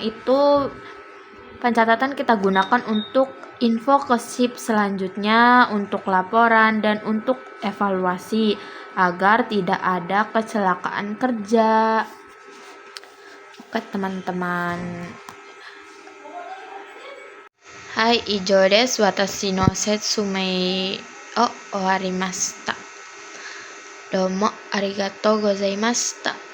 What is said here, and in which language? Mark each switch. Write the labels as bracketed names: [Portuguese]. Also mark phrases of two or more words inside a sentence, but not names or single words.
[Indonesian] Pencatatan kita gunakan untuk info ke SIP selanjutnya, untuk laporan, dan untuk evaluasi agar tidak ada kecelakaan kerja. Oke teman-teman. [Japanese] はい、以上です. 私の説明を終わりました. どうもありがとうございました.